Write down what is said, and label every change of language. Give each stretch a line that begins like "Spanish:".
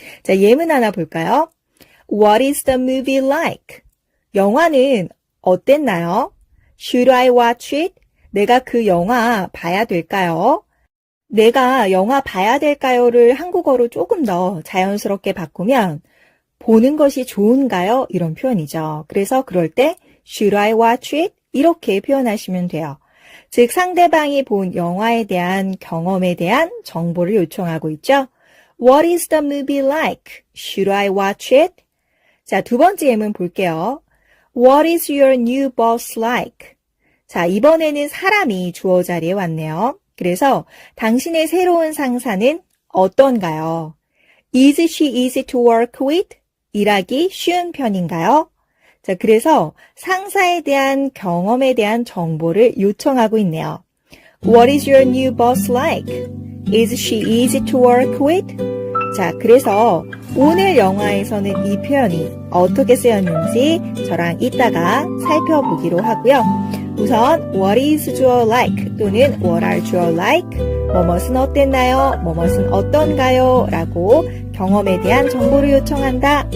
Korean: 자, 예문 하나 볼까요?
English: What is the movie like?
Korean: 영화는 어땠나요?
English: Should I watch it?
Korean: 내가 그 영화 봐야 될까요? 내가 영화 봐야 될까요를 한국어로 조금 더 자연스럽게 바꾸면 보는 것이 좋은가요? 이런 표현이죠. 그래서 그럴 때
English: Should I watch it?
Korean: 이렇게 표현하시면 돼요. 즉 상대방이 본 영화에 대한 경험에 대한 정보를 요청하고 있죠.
English: What is the movie like? Should I watch it?
Korean: 자, 두 번째 예문 볼게요.
English: What is your new boss like?
Korean: 자, 이번에는 사람이 주어 자리에 왔네요. 그래서 당신의 새로운 상사는 어떤가요?
English: Is she easy to work with?
Korean: 일하기 쉬운 편인가요? 자, 그래서 상사에 대한 경험에 대한 정보를 요청하고 있네요.
English: What is your new boss like? Is she easy to work with?
Korean: 자, 그래서 오늘 영화에서는 이 표현이 어떻게 쓰였는지 저랑 이따가 살펴보기로 하고요. 우선 what is 주어 like 또는 what are 주어 like, 뭐뭇은 어땠나요? 뭐뭇은 어떤가요? 라고 경험에 대한 정보를 요청한다.